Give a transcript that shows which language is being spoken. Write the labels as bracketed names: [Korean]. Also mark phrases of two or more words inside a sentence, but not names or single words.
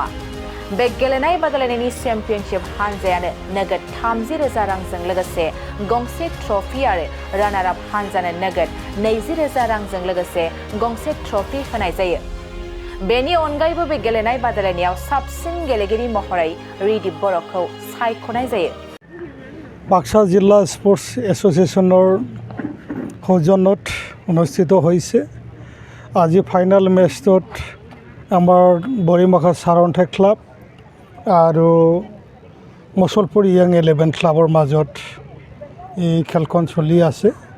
[Bodo] बे गेलेनाय बादायलायनायनि चेम्पियनशिप हानजायानो नोगोद 30,000 रांजों लोगोसे गंसे ट्रफी आरो रानार आप हानजानो नोगोद 20,000 रांजों लोगोसे गंसे ट्रफी होनाय जायो। बेनि अनगायैबो बे गेलेनाय बादायलायनायाव साबसिन गेलेगिरि महरै रिदिप बर'खौ सायख'नाय जायो। [Assamese] बाक्सा जिल्ला स्पर्ट्स एसोसिएशনৰ সৌজন্যত অনুষ্ঠিত হৈছে। আজি ফাইনেল মেচটোত আমাৰ বৰিমাখা সাৰন্থাই ক্লাব আৰু মসলপুৰ ইয়ং 11 ক্লাবৰ মাজত এই খেলখন চলি আছে।